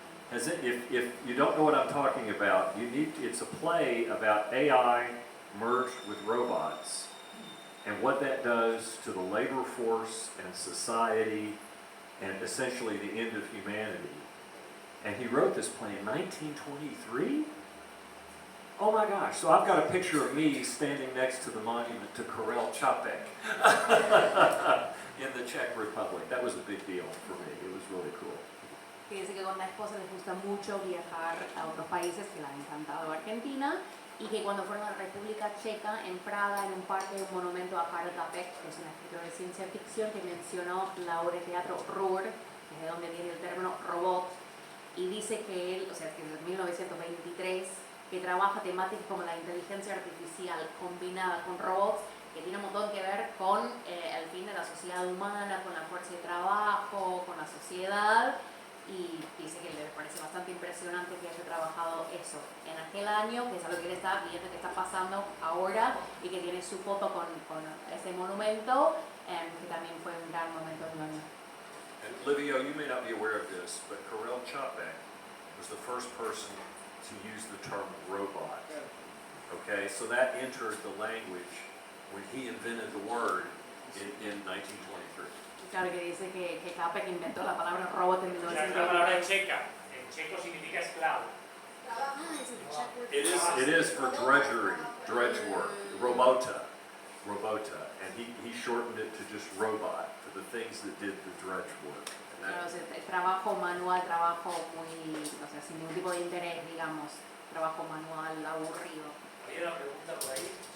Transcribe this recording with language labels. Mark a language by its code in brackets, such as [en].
[en] If you don't know what I'm talking about, it's a play about AI merged with robots and what that does to the labor force and society and essentially the end of humanity. And he wrote this play in 1923? Oh my gosh, so I've got a picture of me standing next to the monument to Karel Čapek in the Czech Republic. That was a big deal for me. It was really cool. [es] Que dice que con la esposa les gusta mucho viajar a otros países, que le ha encantado Argentina, y que cuando fueron a la República Checa, en Praga, en un parque, hay un monumento a Karel Čapek, que es un escritor de ciencia ficción que mencionó la obra de teatro Roar, que es de donde viene el término robot, y dice que él, o sea, que desde 1923, que trabaja temáticas como la inteligencia artificial combinada con robots, que tiene un montón que ver con el fin de la sociedad humana, con la fuerza de trabajo, con la sociedad, y dice que le parece bastante impresionante que haya trabajado eso en aquel año, que es algo que él está viendo que está pasando ahora, y que tiene su foto con ese monumento, que también fue un gran momento del año. [en] And Livio, you may not be aware of this, but Karel Čapek was the first person to use the term robot. Okay, so that entered the language when he invented the word in 1923. [es] Claro, que dice que Čapek inventó la palabra robot en O sea, es la palabra 1923. checa. En checo significa esclavo. [en] Ah, is it the Czech word? It is for drudgery, drudge work, robota, and he shortened it to just robot for the things that did the drudge work. And [es] Claro, [en] that, [es] o sea, el trabajo manual, trabajo muy, o sea, sin ningún tipo de interés, digamos, trabajo manual aburrido. Había una pregunta por ahí.